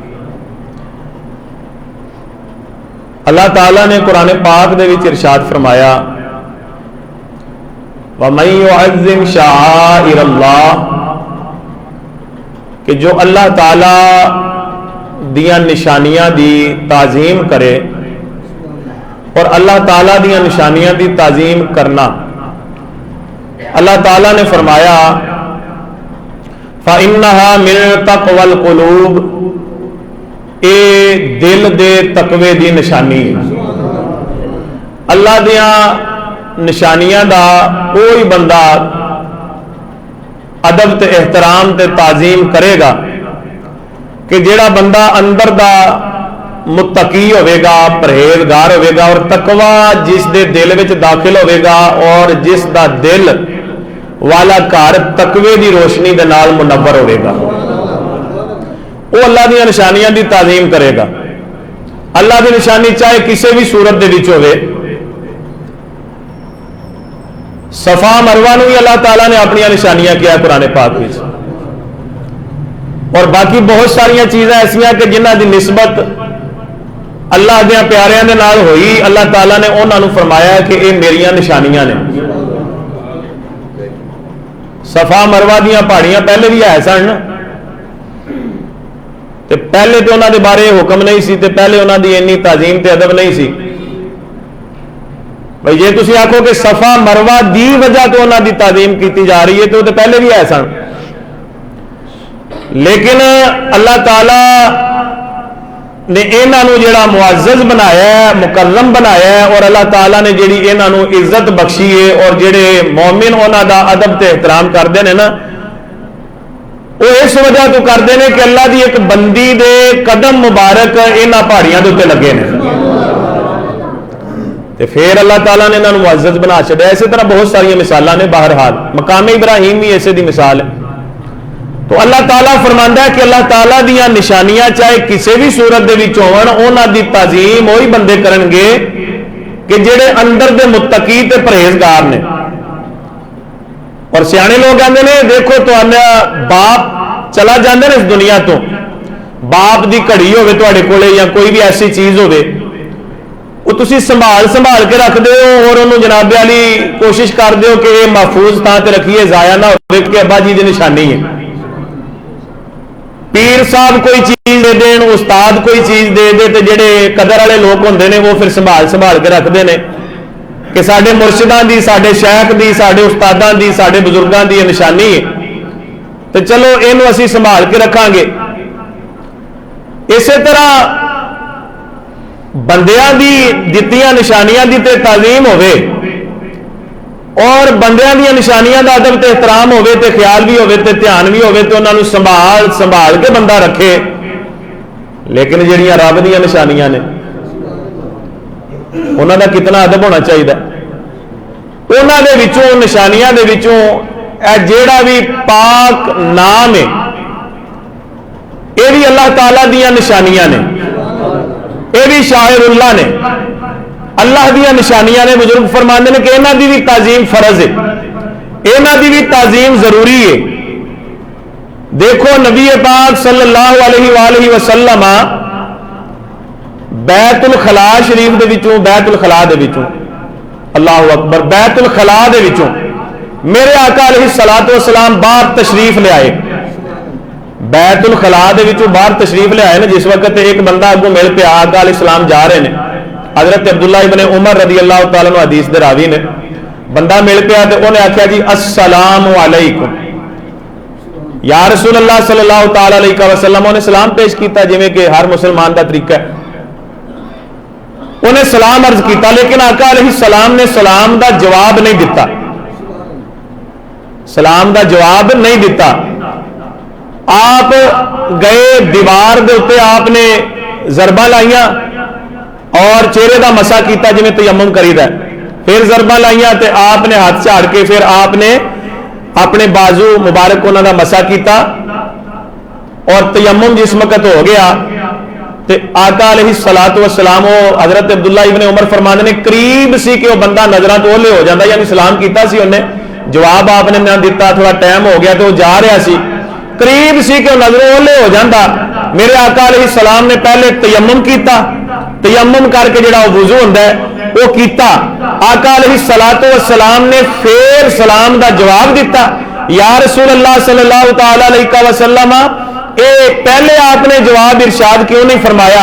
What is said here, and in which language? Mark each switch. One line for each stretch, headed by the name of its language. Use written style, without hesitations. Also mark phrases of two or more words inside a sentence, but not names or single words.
Punjabi: اللہ تعالیٰ نے قرآن پاک دے وچ ارشاد فرمایا
Arabic: وَمَن يُعَظِّمْ شَعَائِرَ
Punjabi: اللَّهِ، کہ جو اللہ تعالیٰ دیاں نشانیاں دی تعظیم کرے، اور اللہ تعالیٰ دیاں نشانیاں دی تعظیم کرنا، اللہ تعالیٰ نے فرمایا
Arabic: فَإِنَّهَا مِن تَقْوَى الْقُلُوبِ،
Punjabi: اے دل دے تقوی دی نشانی۔ اللہ دیاں نشانیاں دا کوئی بندہ ادب تے احترام تے تعظیم کرے گا کہ جیڑا بندہ اندر دا متقی ہوئے گا، پرہیزگار ہوئے گا، اور تقوی جس دے دل وچ داخل ہوئے گا، اور جس دا دل والا گھر تقوی دی روشنی دے نال منور ہوئے گا، وہ اللہ دی نشانیاں دی تعظیم کرے گا۔ اللہ دی نشانی چاہے کسی بھی صورت دے وچ ہوئے، صفا مروہ نو بھی اللہ تعالیٰ نے اپنی نشانیاں کیا قرآن پاک وچ، اور باقی بہت ساری چیزیں ایسیاں کہ جنہ دی نسبت اللہ دے پیاریاں دے نال ہوئی، اللہ تعالیٰ نے انہاں نو فرمایا کہ اے میریاں نشانیاں نے۔ صفا مروہ دیاں پہاڑیاں پہلے بھی ہے سن، تے پہلے تو انہاں دے بارے حکم نہیں سی، تے پہلے انہاں دی انی تعظیم تے ادب نہیں سی۔ بھئی جے تسی آکھو کہ صفا مروہ دی وجہ تو انہاں دی تعظیم کیتی جا رہی ہے تو پہلے بھی ہے سن، لیکن اللہ تعالیٰ نے انہاں نو جڑا معزز بنایا ہے، مکرم بنایا ہے، اور اللہ تعالیٰ نے جڑی انہاں نو عزت بخشی ہے، اور جڑے مومن انہاں دا ادب تے احترام کردے نے نا، وہ اس وجہ تو کردے نے کہ اللہ دی ایک بندی دے قدم مبارک انہاں پہاڑیاں دے اوتے لگے نے، تے پھر اللہ تعالیٰ نے انہاں نو معزز بنا چھڈیا۔ اسی طرح بہت ساری مثالاں نے، بہرحال مقام ابراہیم بھی ایسے دی مثال ہے۔ تو اللہ تعالیٰ فرماندا ہے کہ اللہ تعالیٰ دیاں نشانیاں چاہے کسی بھی صورت دے وچ ہون، انہاں دی تعظیم وہی بندے کرن گے کہ جڑے اندر دے متقی تے پرہیزگار نے۔ اور سیانے لوگ کہندے نے دیکھو تہاڈا باپ چلا جاندے نے اس دنیا تو، باپ دی گھڑی ہوے تہاڈے کولے یا کوئی بھی ایسی چیز ہوے، وہ تسی سنبھال کے رکھ دے ہو، اور انہوں جناب علی کوشش کر دیو کہ یہ محفوظ تھان تے رکھیے، ضائع نہ ہوے کہ ابا جی دی نشانی ہے۔ پیر صاحب کوئی چیز دے دین، استاد کوئی چیز دے دے، تے جڑے قدر والے لوگ ہوندے نے وہ پھر سنبھال کے
Urdu: رکھتے ہیں
Punjabi: کہ ساڈے مرشداں دی، ساڈے شیخ دی، ساڈے استاداں دی، ساڈے بزرگاں دی نشانی ہے، تو چلو اینو اسی سنبھال کے رکھاں گے۔ اسی طرح بندیاں دی دتیاں نشانیاں دی تے تعظیم ہوے، اور بندیاں دی نشانیاں دا ادب تے احترام ہوے، تے خیال بھی ہوے، تے دھیان بھی ہوے، تے انہاں نو سنبھال کے بندہ رکھے۔ لیکن جڑیاں رب دیاں نشانیاں نے انہاں دا کتنا ادب ہونا چاہیے۔ انہاں دے وچوں، نشانیاں دے وچوں اے جیڑا بھی پاک نام ہے، یہ بھی اللہ تعالیٰ دیاں نشانیاں نے، یہ بھی
Arabic: شاعر اللہ
Punjabi: نے، اللہ دیا نشانیاں نے۔ بزرگ فرماندے نے کہ انہاں دی بھی تعظیم فرض ہے، انہاں دی بھی تعظیم ضروری ہے۔ دیکھو نبی پاک
Arabic: صلی اللہ علیہ وآلہ وسلم
Punjabi: بیت الخلاء شریف دے وچوں، بیت الخلاء دے وچوں
Arabic: اللہ اکبر،
Punjabi: بیت الخلا دے وچوں میرے آقا
Arabic: علیہ الصلوۃ والسلام
Punjabi: باہر تشریف لے آئے، بیت الخلا دے وچوں باہر تشریف لے آئے نا، جس وقت ایک بندہ اگوں مل پیا، آقا
Arabic: علیہ السلام
Punjabi: جا رہے ہیں، حضرت عبداللہ ابن عمر
Arabic: رضی اللہ تعالیٰ عنہ
Punjabi: حدیث دے راوی نے، بندہ مل پیا تو انہیں آخیا جی
Arabic: السلام علیکم یا رسول اللہ صلی اللہ تعالی علیہ وسلم،
Punjabi: انہیں سلام پیش کیتا جویں کہ ہر مسلمان دا طریقہ ہے، انہیں سلام عرض کیتا، لیکن آقا
Arabic: علیہ السلام
Punjabi: نے سلام دا جواب نہیں دیتا، سلام دا جواب نہیں دیتا، آپ گئے دیوار دے اوتے، آپ نے ضربہ لائیاں اور چہرے دا مسا کیتا جویں تیمم کریدا ہے، پھر ضربہ لائیاں تے آپ نے ہاتھ جھاڑ کے پھر آپ نے اپنے بازو مبارک انہوں دا مسا کیتا اور تیمم جس وقت ہو گیا تے آقا
Arabic: علیہ الصلوۃ والسلام
Punjabi: حضرت عبداللہ ابن عمر فرماندے نے قریب سی کہ وہ بندہ نظراں تو اولے ہو جاتا، یعنی سلام کیتا سی انہیں، جواب آپ نے نہ دیتا، تھوڑا ٹائم ہو گیا تو وہ جا رہا سی، قریب سی کہ وہ نظروں اولے ہو جاتا، میرے آقا
Arabic: علیہ السلام
Punjabi: نے پہلے تیمم کیتا، تیمم کر کے جڑا وضو ہوندا ہے وہ کیتا، آقا
Arabic: علیہ الصلوۃ والسلام
Punjabi: نے پھر سلام دا جواب دیتا،
Arabic: یا رسول اللہ صلی اللہ تعالی علیہ وسلم،
Punjabi: اے پہلے آپ نے جواب ارشاد کیوں نہیں فرمایا؟